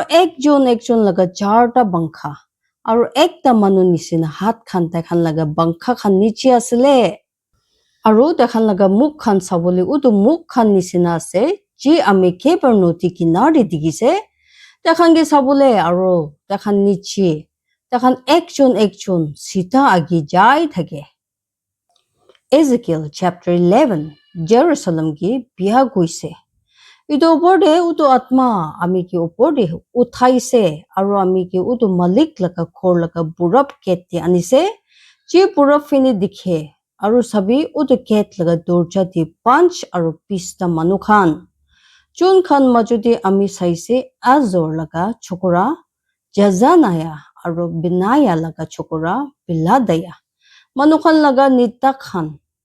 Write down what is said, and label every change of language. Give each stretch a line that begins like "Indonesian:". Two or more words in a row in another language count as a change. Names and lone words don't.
Naga Pidgin: Aro ekjon laga 4ta bangkha. Aru ekta manu nisina hat khan taikhan laga bangkha khan niche asile. Aru taikhan laga muk khan sabole utu muk khan nisina ase ji ami kebar noti kinari digise. Taikhan ge sabole aru taikhan niche. Taikhan ekjon sita agi jai thake. Ezekiel chapter 11 Jerusalem ki biha guise. Ito opor de utu atma ami ki opor de uthaise aru ami ki utu malik laga khor laga burap ket te anise ji burap fini dikhe aru sabi utu ket laga dorja di punch aru pista manu khan chun khan majudi ami saise azor laga chokora Jazanaya aru Binaya laga chokora Biladaya manu khan laga nita khan